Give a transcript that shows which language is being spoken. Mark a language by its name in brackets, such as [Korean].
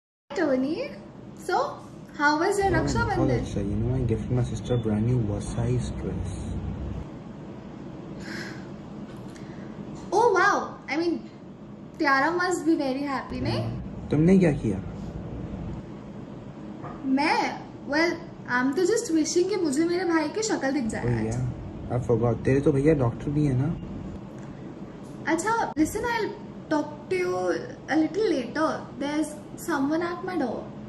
[English] Tony, so how was your Raksha Bandhan? You know, I gifted my sister a brand new oversized dress. Oh wow, I mean, Tiara must be very happy, [Hindi] नहीं? तुमने क्या किया? [English] Well, I'm [Hindi] तो [English] just wishing [Hindi] कि मुझे मेरे भाई की शक्ल दिख जाए. [English] Oh yeah, I forgot. [Hindi] तेरे तो भैया डॉक्टर भी है ना? अच्छा, [English] listen, I'll talk to you a little later. There's someone at my door.